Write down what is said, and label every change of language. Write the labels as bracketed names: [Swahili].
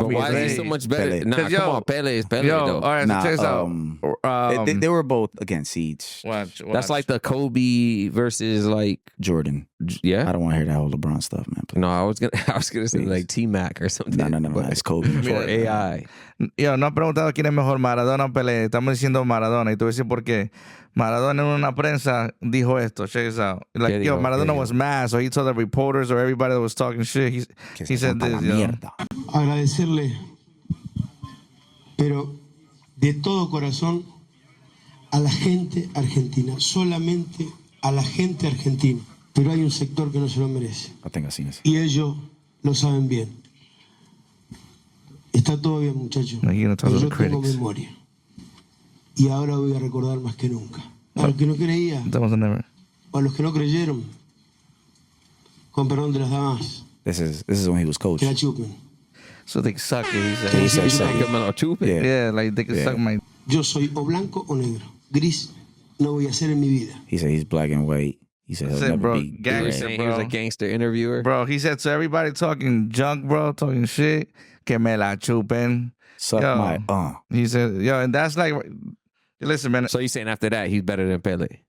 [English] But why is he so much better? Pele. Nah, come on. Pele is Pele, though. All right, so check this out. They were both against Siege. Watch. That's like the Kobe versus like Jordan. Yeah. I don't want to hear that whole LeBron stuff, man. No, I was gonna say like T-Mac or something. No. It's Kobe. Or AI. [Spanish] Yo, no han preguntado quién es mejor, Maradona o Pelé. Estamos diciendo Maradona. Y te voy a decir por qué. Maradona en una prensa dijo esto. [English] Check this out. Like, yo, Maradona was mad, so he told the reporters or everybody that was talking shit, he said this, yo. [Spanish] Agradecerle, pero de todo corazón, a la gente argentina. Solamente a la gente argentina. Pero hay un sector que no se lo merece. [English] I think I've seen this. [Spanish] Y ellos lo saben bien. Está todo bien, muchachos. No, yo tengo memoria. Y ahora voy a recordar más que nunca. A los que no creían, o a los que no creyeron, con perdón de las damas, [English] This is when he was coach. [Spanish] que la chupen. [English] So they suck it, he said. He said suck it. Yeah, like they can suck my... [Spanish] Yo soy o blanco o negro. Gris no voy a ser en mi vida. [English] He said he's black and white. He said he'll never be gangster, He was a gangster interviewer. Bro, he said to everybody talking junk, bro, talking shit, [Spanish] que me la chupen. [English] Suck my He said, and that's like, listen, man. So you saying after that he's better than Pele?